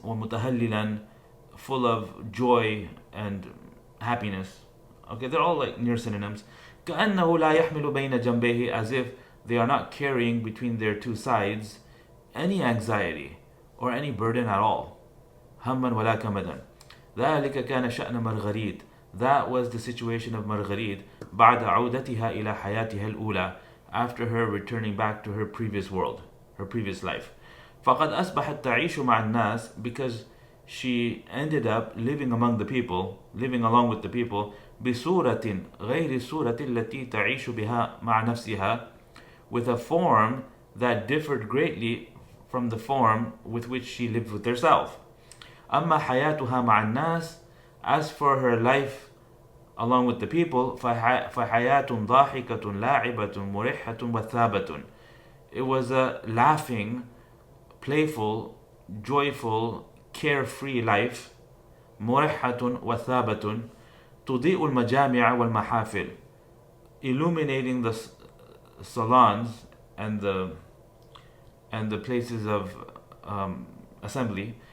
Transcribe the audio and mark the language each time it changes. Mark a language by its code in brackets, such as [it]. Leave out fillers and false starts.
[ar] ومتهللا, [en] full of joy and happiness. Okay, they're all like near synonyms. [ar] كأنه لا يحمل بين جنبيه, [en] as if they are not carrying between their two sides any anxiety or any burden at all. [ar] هما ولا كمدا. ذلك كان شأن Marguerite. [en] That was the situation of Marguerite [ar] بعد عودتها إلى حياتها الأولى, [en] after her returning back to her previous world, her previous life. [ar] فقد أصبحت تعيش مع الناس, [en] because she ended up living among the people, living along with the people, [ar] بصورة غير الصورة التي تعيش بها مع نفسها, [en] with a form that differed greatly from the form with which she lived with herself. [ar] أما حياتها مع الناس, [en] as for her life along with the people, [ar] فحياة ضاحكة لاعبة مرحة وثابة. [en] It was a laughing, playful, joyful, carefree life. [ar] مرحة وثابة تضيء المجامع والمحافل, [en] illuminating the salons and the places of assembly.